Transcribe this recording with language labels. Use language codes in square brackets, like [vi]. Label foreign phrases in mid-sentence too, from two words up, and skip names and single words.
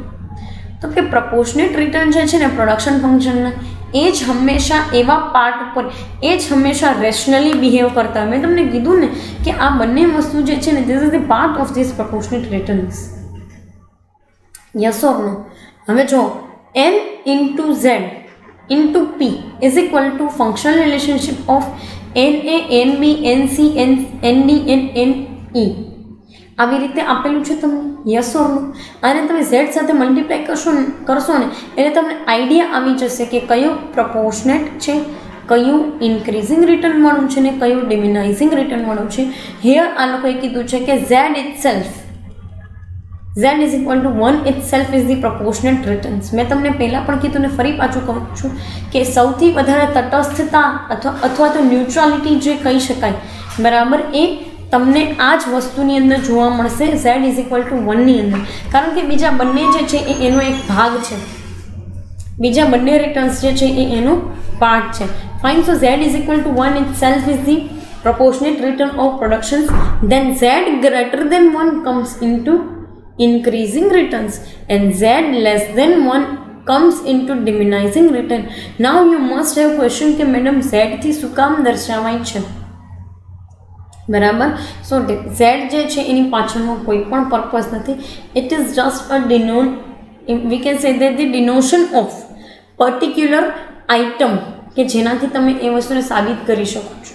[gu] તો કે [en] proportionate return [gu] જે છે ને પ્રોડક્શન ફંક્શનના એ જ હંમેશા એવા પાર્ટ ઉપર એ જ હંમેશા [en] rationally behave [gu] કરતા. મેં તમને કીધું ને કે આ બંને વસ્તુ જે છે ને [en] this is the part of this proportionate returns. Yes or no? [gu] હવે જો [en] N into Z into P is equal to functional relationship of NA, NB, NC, ND and NE. [gu] આવી રીતે આપેલું છે તમને. [en] Yes or no? [gu] અને તમે Z સાથે મલ્ટીપ્લાય કરશો ને એટલે તમને આઈડિયા આવી જશે કે કયું પ્રપોર્શનેટ છે, કયું [en] increasing return [gu] વાળું છે ને કયું [en] diminishing return [gu] વાળું છે. [en] હિયર [gu] આ લોકોએ કીધું છે કે [en] Z = 1 itself is the proportionate returns. [gu] મેં તમને પહેલાં પણ કીધું ને ફરી પાછું કહું છું કે સૌથી વધારે તટસ્થતા અથવા તો ન્યુટ્રાલિટી જે કહી શકાય, બરાબર, એ તમને આ જ વસ્તુની અંદર જોવા મળશે Z = 1 ની અંદર. કારણ કે બીજા બંને જે છે એ એનો એક ભાગ છે, બીજા બંને રિટર્ન્સ જે છે એ એનો પાર્ટ છે. [en] ફાઇન. સો Z = 1 itself is the proportionate return of productions. Then Z greater than 1 comes into increasing returns and Z less than 1 comes into diminishing return. Now you must have question [gu] કે મેડમ Z થી શું કામ દર્શાવાય છે? બરાબર. સો Z જે છે એની પાછળનો કોઈ પણ પર્પઝ નથી. [en] It is just a we can say that the denotation of particular item [gu] કે જેનાથી તમે એ વસ્તુને સાબિત કરી શકો છો.